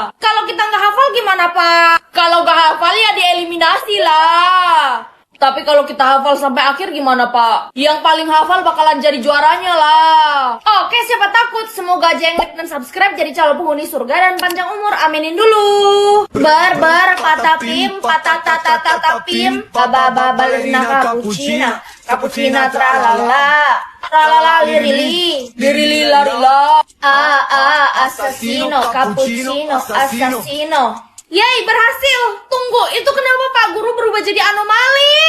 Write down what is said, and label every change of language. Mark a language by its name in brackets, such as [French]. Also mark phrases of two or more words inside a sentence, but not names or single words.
[Indonesian] Kalau kita nggak hafal gimana, Pak? Kalau nggak hafal ya dieliminasi lah. Tapi kalau kita hafal sampai akhir gimana, Pak? Yang paling hafal bakalan jadi juaranya lah. Oke, siapa takut? Semoga aja yang like dan subscribe jadi calon penghuni surga dan panjang umur. Aminin dulu. Patapim, pim, baba balerina cappuccina tralala. Tralala lirili, larila. Assassino, cappuccino, assassino. Yay, berhasil. Tunggu, itu kenapa Pak Guru berubah jadi anomali?